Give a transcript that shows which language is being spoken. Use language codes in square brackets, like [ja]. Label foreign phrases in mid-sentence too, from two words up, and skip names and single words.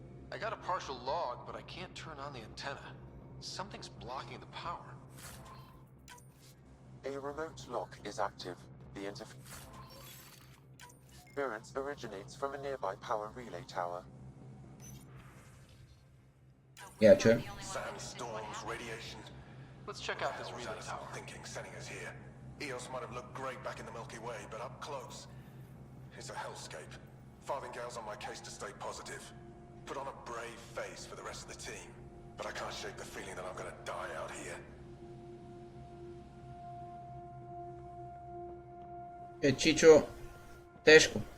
[en] I got a partial log, but I can't turn on the antenna. Something's blocking the power. A remote lock is active. The interference originates from a nearby power relay tower. [sr] Ja, čujem. [en] Sandstorms, radiation. Let's check out this relay Alice tower. thinking sending us here. Eos might have looked great back in the Milky Way, but up close, it's a hellscape. Farthingale's on my case to stay positive. Put on a brave face for the rest of the team, but I can't shake the feeling that I'm gonna die out here. [bg] Чичо, тежко.